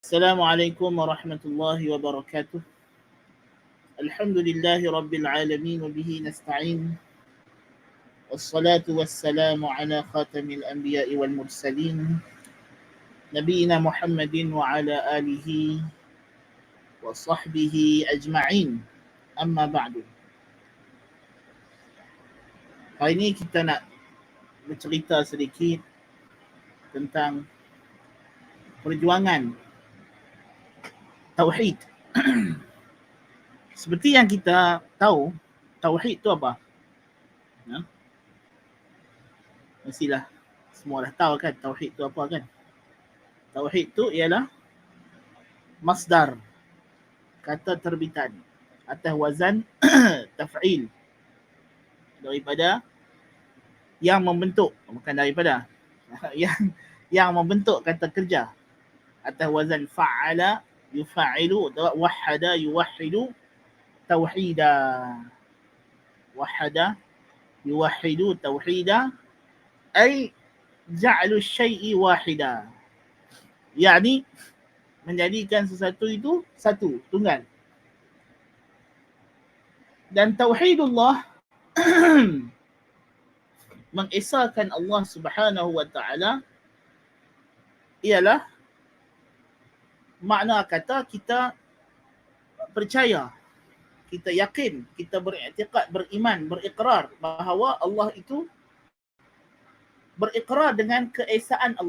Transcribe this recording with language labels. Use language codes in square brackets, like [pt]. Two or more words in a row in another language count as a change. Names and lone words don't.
[ar] السلام عليكم ورحمة الله وبركاته. الحمد لله رب العالمين وبه نستعين، والصلاة والسلام على خاتم الأنبياء والمرسلين نبينا محمد وعلى آله وصحبه أجمعين. أما بعد. [ms] Hari ini kita nak bercerita sedikit tentang perjuangan Tauhid. Seperti yang kita tahu, Tauhid itu apa? Mestilah semua dah tahu kan Tauhid itu apa kan? Tauhid itu ialah masdar, kata terbitan atas wazan taf'il, daripada yang membentuk, bukan daripada yang membentuk kata kerja atas wazan [ar] فعل يفاعل, وحد يوحد توحيدا وحد يوحد توحيدا, أي جعل الشيء واحدا, [ms] yakni menjadikan sesuatu itu satu, tunggal. Dan tauhidullah mengesahkan Allah [ar] سبحانه وتعالى [ms] ialah makna kata kita percaya, kita yakin, kita beriktikad, beriman, berikrar bahawa Allah itu berikrar dengan keesaan Allah.